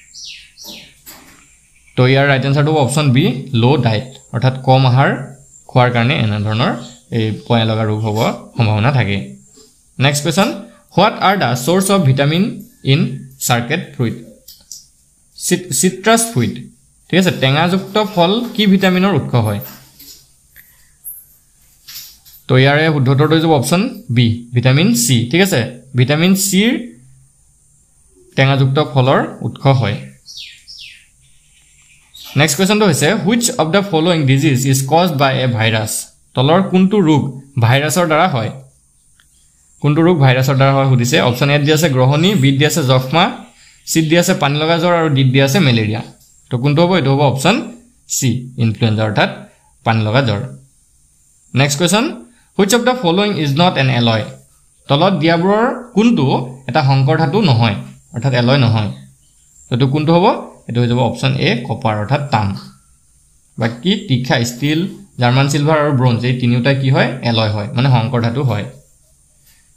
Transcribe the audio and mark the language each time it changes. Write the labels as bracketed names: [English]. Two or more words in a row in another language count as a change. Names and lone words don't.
[Assamese] তো ইয়াৰ [English] right answer option B low diet [Assamese] অৰ্থাৎ কম আহাৰ খোৱাৰ কাৰণে এনে ধৰণৰ এই পয়া লগা ৰোগ হ'ব সম্ভাৱনা থাকে [English] next question what are the source of vitamin in circuit fruit citrus fruit [Assamese] ঠিক আছে টেঙাযুক্ত ফল কি ভিটামিনৰ উৎস হয় তো ইয়াৰে শুদ্ধটো হ'ব [English] option B vitamin C [Assamese] ঠিক আছে [English] vitamin C [Assamese] ৰ টেঙাযুক্ত ফলৰ উৎস হয় [English] next question [Assamese] হৈছে [English] which of the following disease is caused by a virus [Assamese] তলৰ কোনটো ৰোগ ভাইৰাছৰ দ্বাৰা হয় কোনটো ৰোগ ভাইৰাছৰ দ্বাৰা হয় সুধিছে [English] option A [Assamese] দি আছে গ্ৰহণী বি দি আছে যক্ষ্মা সি দি আছে পানী লগা জ্বৰ আৰু ডি দি আছে মেলেৰিয়া তো কোনটো হ'ব এটো হ'ব [English] option C influenza [Assamese] অৰ্থাৎ পানী লগা জ্বৰ [English] next question which of the following is not an alloy [Assamese] তলত দিয়াবোৰৰ কোনটো এটা সংকৰ ধাতু নহয় অৰ্থাৎ এলয় নহয় তো কোনটো হ'ব এটো হৈ যাব [English] option A copper [Assamese] অৰ্থাৎ তাম বাকি তীখা ষ্টিল [English] German silver [Assamese] আৰু ব্ৰঞ্জ এই তিনিটা কি হয় এলয় হয় মানে সংকৰ ধাতু হয় তো